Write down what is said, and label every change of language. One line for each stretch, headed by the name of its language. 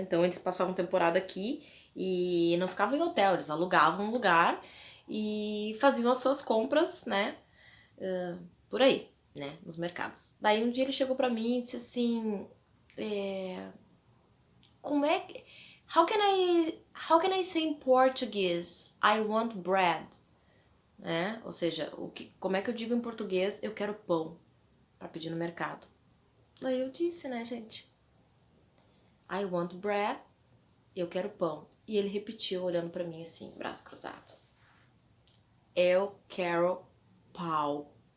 Portuguese: Então eles passavam temporada aqui e não ficavam em hotel, eles alugavam um lugar e faziam as suas compras, né? Por aí, né? Nos mercados. Daí um dia ele chegou pra mim e disse assim: como é que.
English: How can I say in Portuguese I want bread?
Portuguese: Né? Ou seja, como é que eu digo em português eu quero pão pra pedir no mercado? Daí eu disse, né, gente?
English: I want bread,
Portuguese: eu quero pão. E ele repetiu, olhando pra mim assim, braço cruzado. Eu quero pau.